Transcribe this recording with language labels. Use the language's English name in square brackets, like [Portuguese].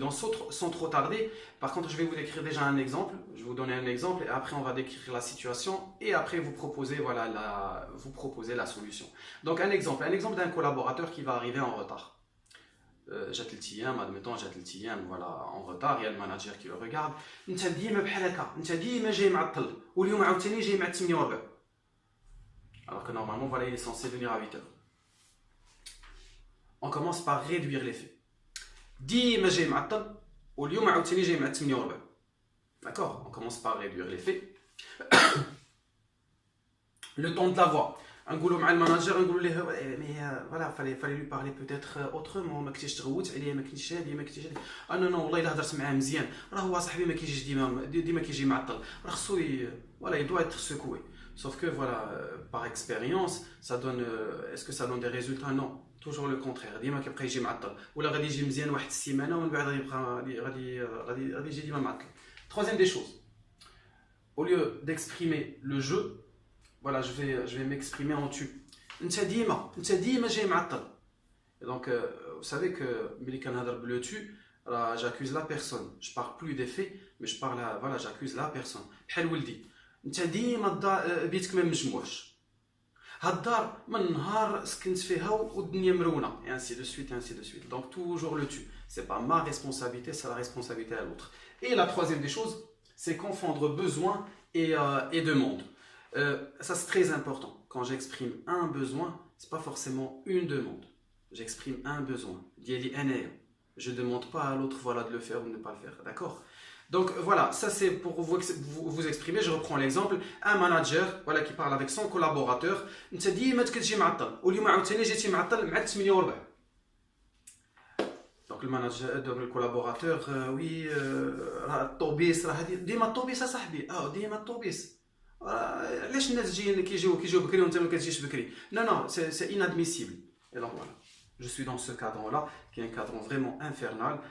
[French] Donc sans trop tarder, par contre, je vais vous décrire déjà un exemple. Je vais vous donner un exemple et après, on va décrire la situation et après, vous proposer, voilà, vous proposer la solution. Donc un exemple d'un collaborateur qui va arriver en retard. [Arabic] جات الايام [French] admettons جات الايام voilà en retard, il y a le manager qui le regarde. [Arabic] انت ديما بحال هكا انت ديما جاي معطل واليوم عاوتاني جاي مع 48 [French] alors que normalement voilà il est censé venir à 8 heures. On commence par réduire les faits. [Arabic] ديما جاي معطل واليوم عاوتاني جاي مع 48. [French] D'accord, on commence par réduire les faits. Le ton de la voix. [Arabic] نقولوا مع الماناجر نقولوا له [French] mais voilà fallait lui parler peut-être autrement [Arabic] ما كنتيش تغوت عليه ما كنتيش هادي ما كنتيش هادي انا والله الا هضرت معاه مزيان راه هو صاحبي ما كيجيش ديما كيجي معطل راه خصو voilà [French] il doit être secoué sauf que voilà par expérience ça donne est-ce que ça donne des résultats non toujours le contraire [Arabic] ديما كيبقى يجي معطل ولا غادي يجي مزيان واحد السيمانه ومن بعد غادي يجي ديما معطل. [French] Troisième des choses, au lieu d'exprimer le jeu, voilà, je vais m'exprimer en tu. [Arabic] انت ديما جاي معطل. [French] Et donc, vous savez que [Arabic] ملي كنهضر بلو [French] tu, j'accuse la personne. Je parle plus des faits, mais je parle voilà, j'accuse la personne. [Arabic] بحال ولدي انت ديما بيتك ما مجموعش. هاد الدار من نهار سكنت فيها والدنيا مرونه [French] et ainsi de suite [Arabic] et ainsi de suite. [French] Donc toujours le tu. C'est pas ma responsabilité, c'est la responsabilité à l'autre. Et la troisième des choses, c'est confondre besoin et demande. Ça c'est très important. Quand j'exprime un besoin, c'est pas forcément une demande. J'exprime un besoin. Je ne demande pas à l'autre voilà, de le faire ou de ne pas le faire. D'accord? Donc voilà, ça c'est pour vous exprimer. Je reprends l'exemple. Un manager voilà, qui parle avec son collaborateur. [Arabic] انت ديما كتجي معطل واليوم عاوتاني جيتي معطل مع 48. [French] Donc le manager, donc le collaborateur, oui, [Arabic] الطوبيس راه ديما الطوبيس صاحبي. ديما الطوبيس. علاش الناس كيجيو بكري وانت ما كتجيش بكري [French] non c'est inadmissible. Et donc voilà, je suis dans ce cadre là qui est un cadre vraiment infernal.